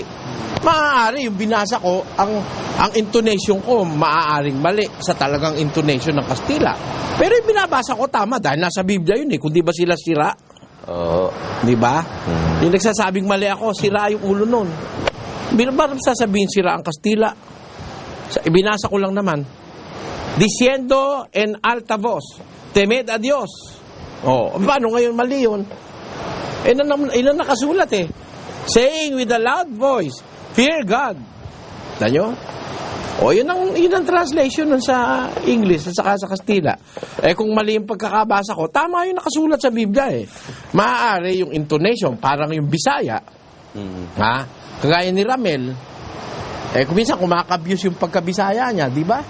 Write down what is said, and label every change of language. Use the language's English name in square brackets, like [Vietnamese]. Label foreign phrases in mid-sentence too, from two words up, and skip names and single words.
[Filipino] Maaari, yung binasa ko, ang intonation ko, maaaring mali sa talagang intonation ng Kastila. Pero yung binabasa ko, tama, dahil nasa Biblia yun eh. Kung di ba sila sira? Di ba? Yung nagsasabing mali ako, sira yung ulo nun. Ba't sasabihin sira ang Kastila? Ibinasa ko lang naman. [Spanish] Diciendo en alta voz, temed a Dios. [Filipino] Paano ngayon mali yun? Ilan nakasulat eh. [English] Saying with a loud voice, fear God. [Filipino] Tanyo? Yun ang translation nun sa English at saka sa Kastila. Kung mali yung pagkakabasa ko, tama yung nakasulat sa Biblia eh. Maaari yung intonation, parang yung Bisaya. Ha? Kagaya ni Ramel, kung minsan kumakabuse yung pagkabisaya niya, di ba?